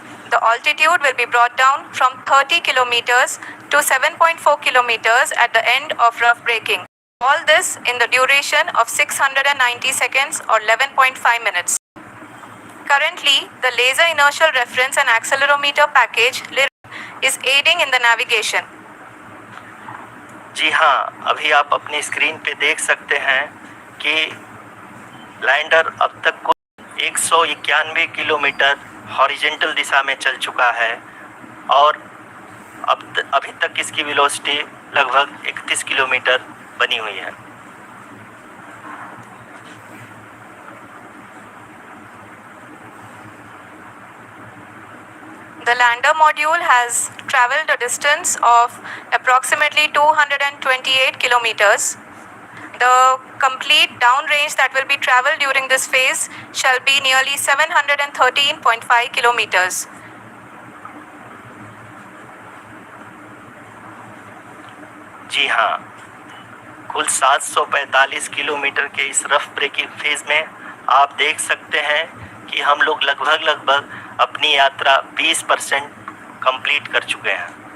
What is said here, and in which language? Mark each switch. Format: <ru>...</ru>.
<en>The altitude will be brought down from 30 kilometers to 7.4 kilometers at the end of rough braking. All this in the duration of 690 seconds or 11.5 minutes. Currently, the laser inertial reference and accelerometer package is aiding in the navigation.</en> <hi>जी हाँ, अभी आप अपनी screen पे देख सकते हैं कि lander अब तक को 191 किलोमीटर हॉरिजेंटल दिशा में चल चुका है और अभी तक इसकी वेलोसिटी लगभग 31 किलोमीटर बनी हुई है।</hi> <en>The lander module has traveled a distance of approximately 228 kilometers. The complete downrange that will be traveled during this phase shall be nearly 713.5 kilometers.</en> <hi>जी हाँ, कुल 745 किलोमीटर के इस रफ ब्रेकिंग फेज में आप देख सकते हैं कि हम लोग लगभग अपनी यात्रा 20% कंप्लीट कर चुके हैं।</hi>